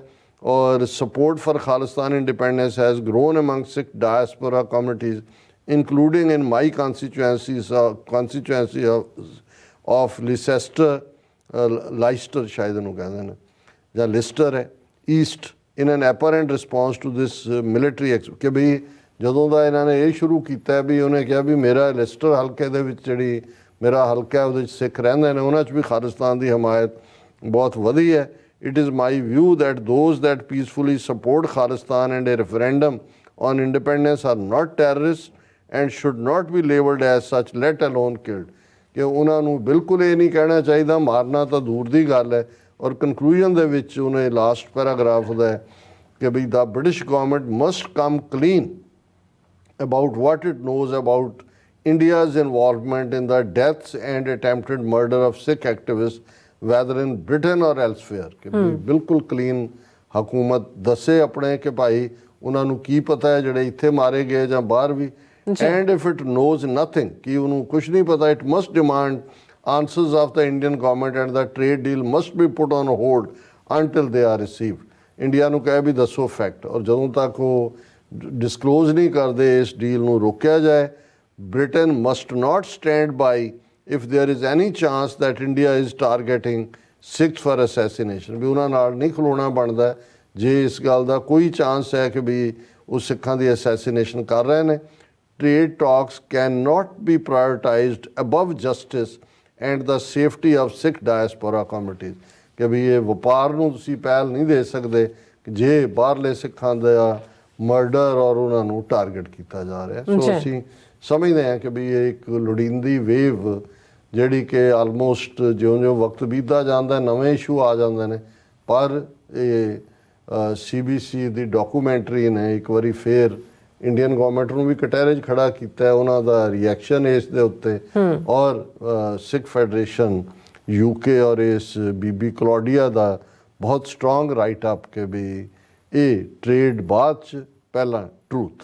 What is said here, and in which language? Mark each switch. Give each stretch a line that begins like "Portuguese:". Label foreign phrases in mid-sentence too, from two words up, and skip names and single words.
English: ਔਰ support for Khalistan independence has grown among Sikh diaspora communities including in my constituency of Leicester
Punjabi: ਸ਼ਾਇਦ ਇਹਨੂੰ ਕਹਿੰਦੇ ਨੇ ਜਾਂ ਲਿਸਟਰ ਹੈ ਈਸਟ,
English: in an apparent response to this military
Punjabi: ਕਿ ਵੀ ਜਦੋਂ ਦਾ ਇਹਨਾਂ ਨੇ ਇਹ ਸ਼ੁਰੂ ਕੀਤਾ ਵੀ ਉਹਨੇ ਕਿਹਾ ਵੀ ਮੇਰਾ ਲਿਸਟਰ ਹਲਕੇ ਦੇ ਵਿੱਚ ਜਿਹੜੀ ਮੇਰਾ ਹਲਕਾ ਉਹਦੇ ਵਿੱਚ ਸਿੱਖ ਰਹਿੰਦੇ ਨੇ, ਉਹਨਾਂ 'ਚ ਵੀ ਖਾਲਿਸਤਾਨ ਦੀ ਹਮਾਇਤ ਬਹੁਤ ਵਧੀ ਹੈ।
English: It is my view that those that peacefully support Khalistan and a referendum on independence are not terrorists and should not be labelled as such, let alone killed।
Punjabi: ਕਿ ਉਹਨਾਂ ਨੂੰ ਬਿਲਕੁਲ ਇਹ ਨਹੀਂ ਕਹਿਣਾ ਚਾਹੀਦਾ, ਮਾਰਨਾ ਤਾਂ ਦੂਰ ਦੀ ਗੱਲ ਹੈ। ਔਰ ਕਨਕਲੂਜਨ ਦੇ ਵਿੱਚ ਉਹਨੇ ਲਾਸਟ ਪੈਰਾਗ੍ਰਾਫ ਦਾ ਕਿ ਵੀ
English: the British government must come clean about what it knows about India's involvement in the deaths and attempted murder of Sikh activists whether in Britain or elsewhere।
Punjabi: ਕਿ ਬਿਲਕੁਲ ਕਲੀਨ ਹਕੂਮਤ ਦੱਸੇ ਆਪਣੇ ਕਿ ਭਾਈ ਉਹਨਾਂ ਨੂੰ ਕੀ ਪਤਾ ਹੈ ਜਿਹੜੇ ਇੱਥੇ ਮਾਰੇ ਗਏ ਜਾਂ ਬਾਹਰ ਵੀ।
English: And if it knows nothing,
Punjabi: ਕਿ ਉਹਨੂੰ ਕੁਛ ਨਹੀਂ ਪਤਾ,
English: it must demand answers of the Indian government and the trade deal must be put on hold until they are received।
Punjabi: ਇੰਡੀਆ ਨੂੰ ਕਹੇ ਵੀ ਦੱਸੋ ਫੈਕਟ, ਔਰ ਜਦੋਂ ਤੱਕ ਉਹ ਡਿਸਕਲੋਜ਼ ਨਹੀਂ ਕਰਦੇ ਇਸ ਡੀਲ ਨੂੰ ਰੋਕਿਆ ਜਾਏ।
English: Britain must not stand by if there is any chance that India is targeting Sikhs for assassination।
Punjabi: ਵੀ ਉਹਨਾਂ ਨਾਲ ਨਹੀਂ ਖਲੋਣਾ ਬਣਦਾ ਜੇ ਇਸ ਗੱਲ ਦਾ ਕੋਈ ਚਾਂਸ ਹੈ ਕਿ ਵੀ ਉਹ ਸਿੱਖਾਂ ਦੀ ਅਸੈਸੀਨੇਸ਼ਨ ਕਰ ਰਹੇ ਨੇ।
English: Trade talks cannot be prioritized above justice and the safety of Sikh diaspora communities।
Punjabi: ਕਿ ਵੀ ਇਹ ਵਪਾਰ ਨੂੰ ਤੁਸੀਂ ਪਹਿਲ ਨਹੀਂ ਦੇ ਸਕਦੇ ਕਿ ਜੇ ਬਾਹਰਲੇ ਸਿੱਖਾਂ ਦਾ ਮਰਡਰ ਔਰ ਉਹਨਾਂ ਨੂੰ ਟਾਰਗੇਟ ਕੀਤਾ ਜਾ ਰਿਹਾ। ਸੋ ਅਸੀਂ ਸਮਝਦੇ ਹਾਂ ਕਿ ਵੀ ਇਹ ਇੱਕ ਲੋੜੀਂਦੀ ਵੇਵ ਜਿਹੜੀ ਕਿ ਆਲਮੋਸਟ ਜਿਉਂ-ਜਿਉਂ ਵਕਤ ਬੀਤਦਾ ਜਾਂਦਾ ਨਵੇਂ ਇਸ਼ੂ ਆ ਜਾਂਦੇ ਨੇ, ਪਰ ਇਹ CBC ਦੀ ਡਾਕੂਮੈਂਟਰੀ ਨੇ ਇੱਕ ਵਾਰੀ ਫੇਰ
English: Indian government
Punjabi: ਨੂੰ ਵੀ ਕਟਹਿਰੇ 'ਚ ਖੜਾ ਕੀਤਾ, ਉਹਨਾਂ ਦਾ ਰਿਐਕਸ਼ਨ ਇਸ ਦੇ ਉੱਤੇ, ਔਰ ਸਿੱਖ ਫੈਡਰੇਸ਼ਨ UK ਔਰ ਇਸ ਬੀਬੀ ਕਲੌਡੀਆ ਦਾ ਬਹੁਤ
English: strong write up
Punjabi: ਕਿ ਵੀ ਇਹ ਟ੍ਰੇਡ ਬਾਅਦ 'ਚ ਪਹਿਲਾਂ ਟਰੂਥ।